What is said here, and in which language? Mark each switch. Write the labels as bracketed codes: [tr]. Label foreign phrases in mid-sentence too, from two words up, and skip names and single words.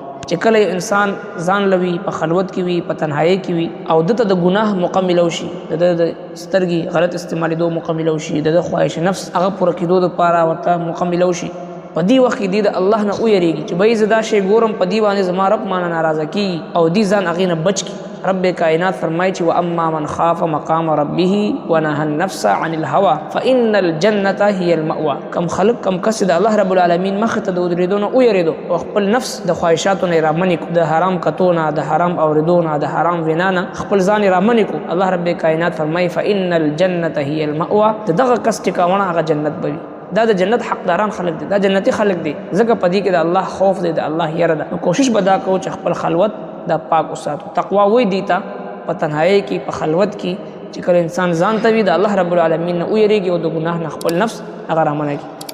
[ps] چې کله انسان ځان لوي په خلوت کې وي، په تنهایۍ کې وي او دته د ګناه موقع ملو شي، د سترګې غلط استعمالېدو موقع ملو شي، د خواهش نفس هغه پوره کېدو دپاره ورته موقع ملو شي، په دې وخت کې دی د الله نه ویریږي چې بهی زه دا شی ګورم په دې باندې زما رب مانه ناراضه کېږي او دې ځان هغې نه بچ کړي. رب کائنات فرمایي چې [ar] واما من خاف مقام ربه ونهى النفس عن الهوى فان الجنه هي المأوى. [ps] کم خلق کم کس د الله [ar] رب العالمین [ps] مخ ته د ودرېدو نه ویریدو او خپل نفس د خواهشاتو نه رامنې کو، د حرام کتو نه، د حرام اورېدو نه، د حرام وینا نه خپل ځان رامنې کو. الله رب کائنات فرمایي [ar] فان الجنه هي المأوى، [ps] دغه کس ټکاونه هغه جنت به وي. دا د جنت حقداران خلق دي، دا جنتی خلق دي، ځکه په دې کې د الله خوف دی، د الله یره ده. نو کوشش به دا کوو چې خپل خلوت دا پاک وساتو. تقوا وی دیتا په تنهایۍ کې، په خلوت کې چې کله انسان ځان ته وي د الله [ar] رب العالمین [ps] نه ویریږي او د ګناه نه خپل نفس هغه رامنه کړي.